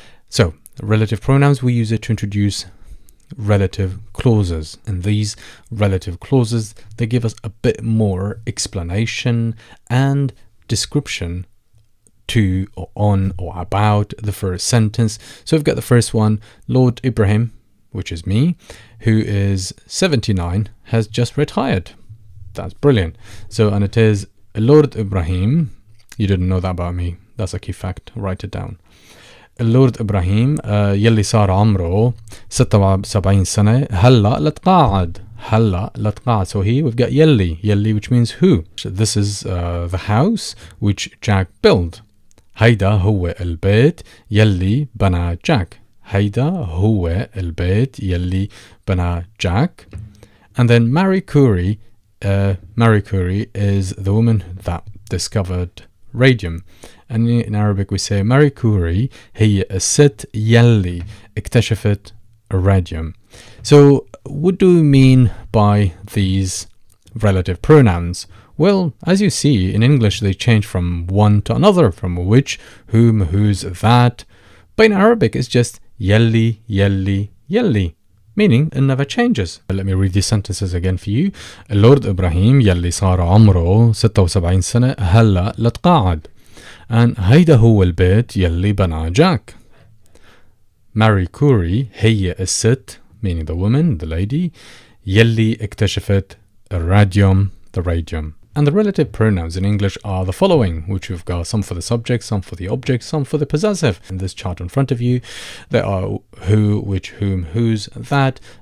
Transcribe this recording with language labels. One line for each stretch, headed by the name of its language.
English: So relative pronouns, we use it to introduce relative clauses, and these relative clauses, they give us a bit more explanation and description to or on or about the first sentence. So we've got the first one, Lord Ibrahim, which is me, who is 79, has just retired. That's brilliant. So, and it is Lord Ibrahim. You didn't know that about me. That's a key fact. Write it down.
Arabic: Lord Ibrahim يلي صار عمره 76 سنة هلا لتقاعد. هلا لتقاعد.
English: So here we've got يلي, which means who. So this is the house which Jack built.
Arabic: هيدا هو البيت يلي بنى جاك. هيدا هو البيت يلي بنى Jack.
English: And then Marie Curie is the woman that discovered radium. And in Arabic we say Marie Curie
Arabic: هي الست يلي اكتشفت
English: radium. So what do we mean by these relative pronouns? Well, as you see, in English they change from one to another, from which, whom, whose, that. But in Arabic it's just
Arabic: يلي يلي يلي,
English: meaning it never changes. Let me read these sentences again for you.
Arabic: Lord Ibrahim يلي صار عمره 76 سنة هلا لتقاعد.
English: And
Arabic: هيدا هو البيت يلي بنى جاك.
English: Marie Curie
Arabic: هي الست,
English: meaning the woman, the lady,
Arabic: يلي اكتشفت الراديوم,
English: the radium. And the relative pronouns in English are the following, which we've got some for the subject, some for the object, some for the possessive. In this chart in front of you, there are who, which, whom, whose, that.